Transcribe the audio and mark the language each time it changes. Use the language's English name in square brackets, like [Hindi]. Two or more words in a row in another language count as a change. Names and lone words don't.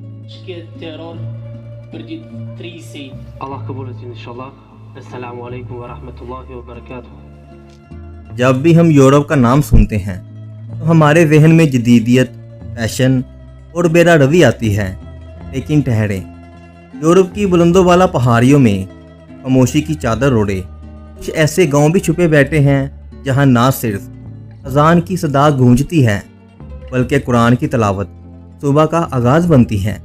[Turkish] que terror perditrice. Allah kabul etsin inşallah. [Arabic] السلام عليكم ورحمة الله وبركاته. [Urdu] جب بھی ہم یورپ کا نام سنتے ہیں تو ہمارے ذہن میں جدیدیت، فیشن اور بیرا روی آتی ہے، لیکن ٹھہریں، یورپ کی بلندوں والا پہاڑیوں میں خاموشی کی چادر اوڑھے کچھ ایسے گاؤں بھی چھپے بیٹھے ہیں جہاں نہ صرف اذان کی صدا گونجتی ہے بلکہ قرآن کی تلاوت صبح کا آغاز بنتی ہے۔